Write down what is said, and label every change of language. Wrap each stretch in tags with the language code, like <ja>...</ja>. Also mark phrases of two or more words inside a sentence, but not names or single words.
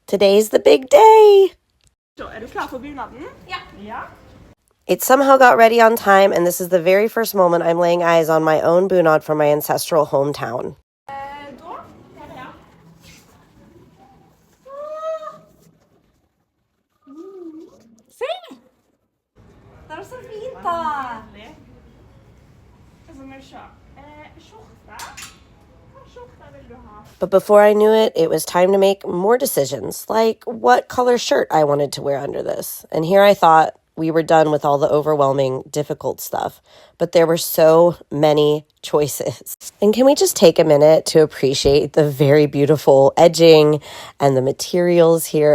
<en>Today's the big day!</en> <no>Er du klar for bunaden? Ja.</no> <en>It somehow got ready on time, and this is the very first moment I'm laying eyes on my own bunad from my ancestral hometown.</en> <no>Da, her er jeg. Se! Det er så fint, da! Så må vi se. Skjorte. Hva skjorte vil du ha?</no> <en>But before I knew it, it was time to make more decisions, like what color shirt I wanted to wear under this. And here I thought we were done with all the overwhelming, difficult stuff. But there were so many choices. And can we just take a minute to appreciate the very beautiful edging and the materials here?</en>